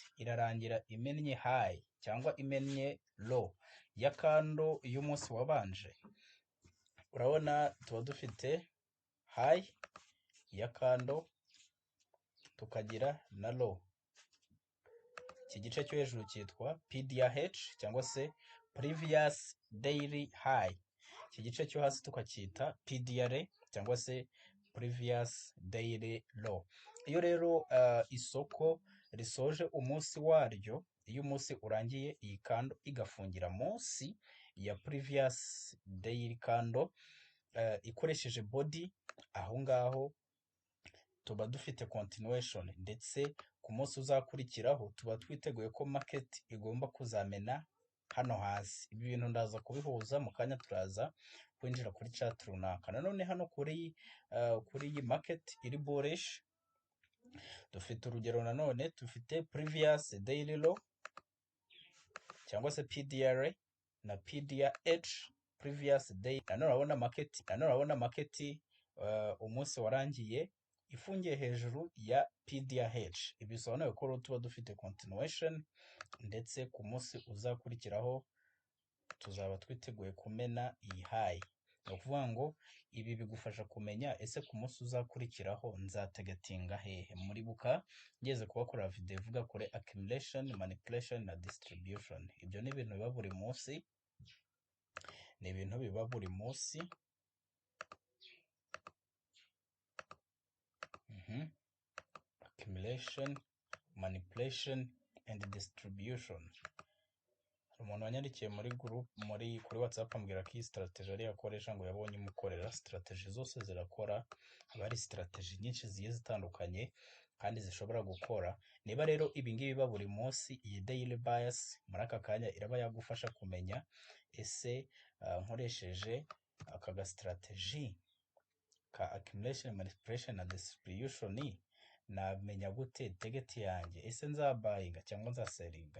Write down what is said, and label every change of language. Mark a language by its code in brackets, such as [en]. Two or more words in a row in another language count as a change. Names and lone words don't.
[rw] Irarangira imennye high cyangwa imennye low ya kando y'umunsi wabanje? Urabona tuba dufite high ya kando, tukagira na low. Iki gice cyo hejuru cyitwa PDH cyangwa se [en] previous daily high. [rw] Iki gice cyo hasi tukacyita PDR cyangwa se [en] previous daily low. [rw] Iyo rero isoko risoje umunsi waryo, iyo umunsi urangiye, iyi kando igafungira munsi ya [en] previous daily candle [rw] ikoresheje body, aho ngaho tuba dufite continuation, ndetse ku munsi uzakurikiraho tuba twiteguye ko market igomba kuzamena hano hasi. Ibi bintu ndaza kubihuza mu kanya, turaza kwinjira kuri chat runaka. Nanone hano kuri iyi market iri bullish, dufite urugero nanone, dufite [en] previous daily low [rw] cyangwa se PDR na PDH, [en] previous day. [rw] Nanone urabona market umunsi warangiye ifungiye hejuru ya PDH. Ibi bisobanuye ko tuba dufite continuation, ndetse ku munsi uzakurikiraho tuzaba twiteguye kumena iyi high. Ni ukuvuga ngo ibi bigufasha kumenya ese ku munsi uzakurikiraho nzategetinga hehe. Muribuka ngeze kubakorera video ivuga kuri accumulation, manipulation na distribution. Ibyo ni ibintu biba buri munsi, [en] accumulation, manipulation and distribution. [rw] Umuntu wanyandikiye muri group kuri WhatsApp ambwira ko iyi strategy ari yakoresha ngo yabonye imukorera. Strategy zose zirakora, haba hari strategy nyinshi zigiye zitandukanye kandi zishobora gukora. Niba rero ibi ngibi biba buri munsi, iyi [en] daily bias [rw] muri aka kanya iraba yagufasha kumenya ese nkoresheje aka ga strategy ka accumulation, manipulation na distribution namenya gute target yanjye, ese nzabayinga cyangwa nzaselinga?